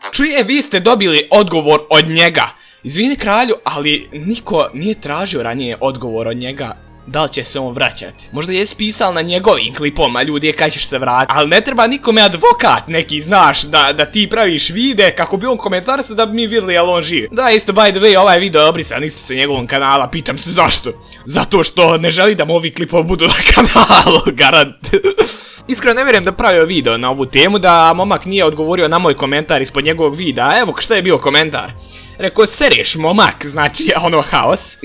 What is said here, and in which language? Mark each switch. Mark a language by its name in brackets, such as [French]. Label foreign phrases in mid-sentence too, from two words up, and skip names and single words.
[Serbian] Čuje, vi ste dobili odgovor od njega. Izvini kralju, ali niko nije tražio ranije odgovor od njega. Da li će se on vraćati? Možda je pisal na njegovim klipoma, ljudi, kad ćeš se vratiti. Ali ne treba nikome advokat neki, znaš, da ti praviš vide kako bi on komentarisao da bi mi vidjeli jel on živ. Da, isto, [English] by the way, [Serbian] ovaj video je obrisan isto sa njegovom kanala, pitam se zašto. Zato što ne želi da mu ovi klipovi budu na kanalu, garant. Iskreno ne vjerujem da pravio video na ovu temu, da momak nije odgovorio na moj komentar ispod njegovog videa. Evo šta je bio komentar. Rekao, sereš momak, znači ono haos.